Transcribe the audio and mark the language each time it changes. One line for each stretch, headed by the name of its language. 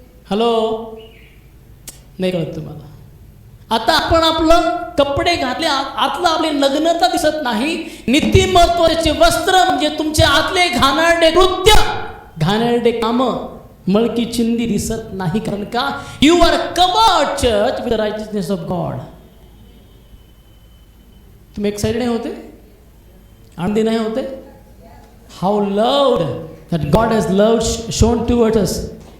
Marathi: Hello, नाही कळत तुम्हाला? आता आपण आपलं कपडे घातले, आतलं आपली नग्नता दिसत नाही. नीतिमत्वाचे वस्त्र म्हणजे तुमचे आतले घाणेरडे कृत्य, घाणेरडे कामं, मळकी चिंदी दिसत नाही. कारण का?
English: You are covered church with the righteousness of God.
Marathi: तुम्ही एक्साइटेड नाही होते? आनंदी नाही होते?
English: How loved that God has loved shown towards us.